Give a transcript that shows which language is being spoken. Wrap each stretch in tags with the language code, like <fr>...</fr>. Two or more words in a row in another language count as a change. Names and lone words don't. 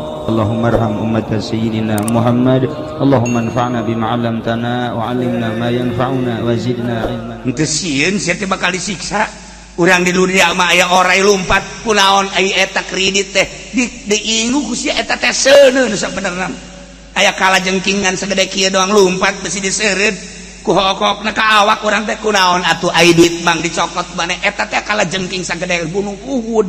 <ar>اللهم ارحم أمة سيدنا محمد. اللهم انفعنا بما علمتنا وعلمنا ما ينفعنا وزدنا علما.</ar> <su>Henteu sieun sia teh bakal disiksa. Urang di dunia mah aya orai lompat kunaon aya eta kredit teh diingu ku sia eta teh seuneun sabenerna. Aya kalajengkingan sagede kieu doang lompat besi diseureud ku hokokna ka awak urang teh kunaon atuh aya duit bang dicokot maneh eta teh kalajengking sagede gunung Uhud.</su>